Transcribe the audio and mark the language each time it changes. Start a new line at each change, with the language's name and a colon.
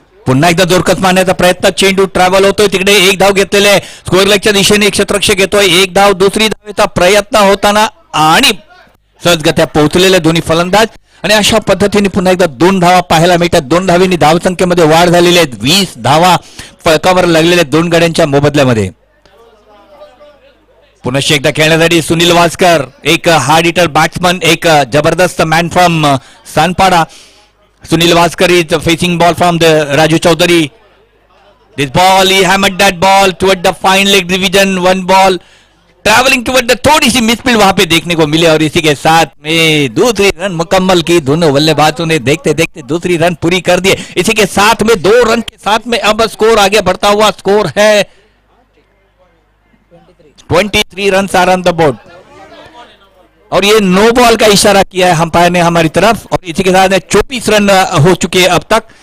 Marathi: पुन्हा एकदा जोरकस मारण्याचा प्रयत्न, चेंडू ट्रॅव्हल होतोय तिकडे, एक धाव घेतलेले आहे, स्कोअर लेगच्या दिशेने क्षेत्ररक्षक येतोय, एक धाव, दुसरी धावेचा प्रयत्न होताना आणि सहजगत्या पोहोचलेले दोन्ही फलंदाज, आणि अशा पद्धतीने पुन्हा एकदा 2 धावा पाहायला मिळतात. 2 धावेंनी धावसंख्येमध्ये वाढ झालेली आहे. 20 धावा फलकावर लागलेल्या 2 गड्यांच्या मोबदल्यामध्ये. पुन्हा एकदा खेळण्यासाठी सुनील वास्कर, एक हार्ड हिटर बॅट्समन, एक जबरदस्त
English: man from
Marathi: Sanpada.
English: Sunil Vaskar is facing ball from the Raju Chaudhary. This ball, he hammered that ball toward the fine leg division. One ball traveling toward the,
Hindi: थोड़ी सी मिसफील्ड वहां पे देखने को मिली, और इसी के साथ में दूसरी रन मुकम्मल की. दोनों बल्लेबाजों ने देखते देखते दूसरी रन पूरी कर दी. इसी के साथ में 2 रन के साथ में अब स्कोर आगे बढ़ता हुआ, स्कोर है 23 run
English: are on the board,
Hindi: और ये नो बॉल का इशारा किया है अंपायर ने हमारी तरफ, और इसी के साथ 24 रन हो चुके हैं अब तक.